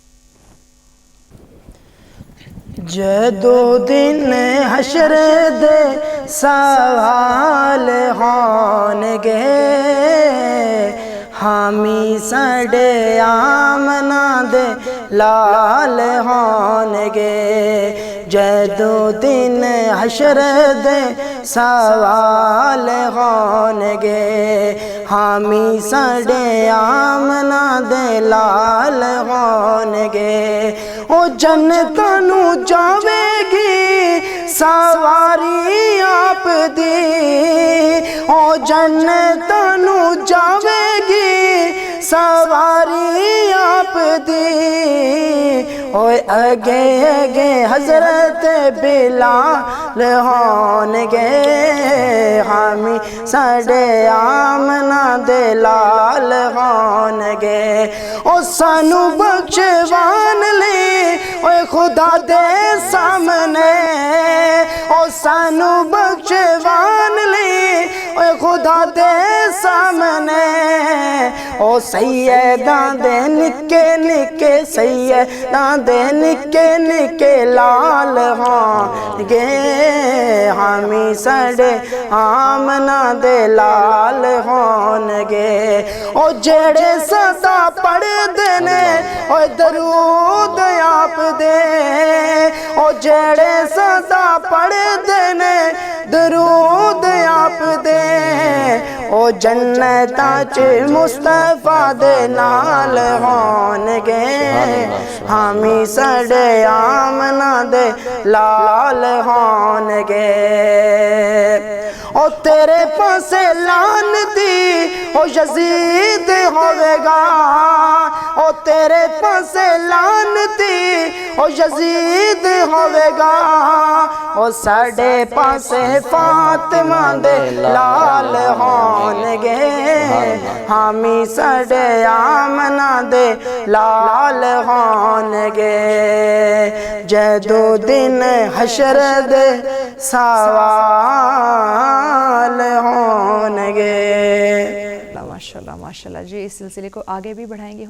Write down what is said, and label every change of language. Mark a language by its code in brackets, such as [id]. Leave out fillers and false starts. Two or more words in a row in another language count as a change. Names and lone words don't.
[pa] جدو دن حشر دے سوال ہون گے، حامی سڈے آمنا دے لال ہون گے۔ جدو دن حشر دے سوال ہون گے، حامی سڈے آمنا دے لال ہون گے۔ او جنتاں نو جاوے گی سواری آپ دی، او جنتاں نو جاوے گی سواری آپ دی اوے اگے اگے حضرت بلال ہون گے حامی ساڈے آمنہ دے لال ہون گے او سانو بخشوان لی اوے خدا دے سامنے او سانو بخشوان لی اوے خدا دے سامنے او سیداں دے نکے نکے سیداں دے نکے نکے لال ہون گے حامی ساڈے آمنہ دے لال ہون گے او جڑے سدا پڑھ دینے او درود آپ دے او جڑے سدا پڑھ دینے درود آپ دے او جنتاں چ مصطفیٰ دے نال ہون گے حامی ساڈے آمنہ دے لال ہون گے او تیرے پاسے لعنتی او یزید ہوے گا او تیرے پاسے لعنتی او یزید ہوے گا او ساڈے پاسے فاطمہ دے لال ہون گے حامی ساڈے آمنہ دے لال ہون گے جدو دن حشر دے سوال ہون گے۔ [ur] ماشاءاللہ ماشاءاللہ جی، اس سلسلے کو آگے بھی بڑھائیں گے۔